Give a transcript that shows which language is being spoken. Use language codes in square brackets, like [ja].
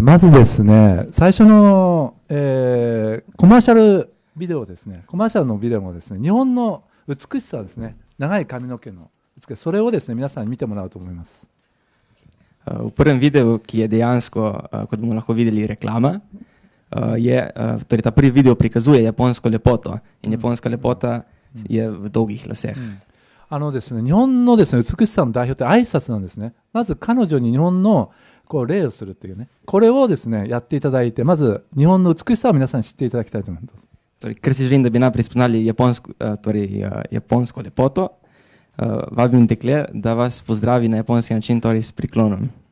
[ja] まずですね、最初の、コマーシャルビデオですね。コマーシャルのビデオもですね、日本の美しさですね。長い髪の毛の美しさ、それをですね、皆さんに見てもらうと思います。 [sl] V prvem videu, ki je dejansko, kot bomo lahko videli, reklama, torej ta prvi video prikazuje japonsko lepoto in japonska lepota je v dolgih laseh. [ja] ですね、日本のですね、美しさの代表って挨拶なんですね。まず彼女に日本のこう礼をするっていうね、これをですね、やっていただいて、まず日本の美しさを皆さんに知っていただきたいと思います。 [sl] Torej, ker si želim, da bi najprej spoznali japonsko lepoto, vabim dekle, da vas pozdravi na japonski način, torej s priklonom.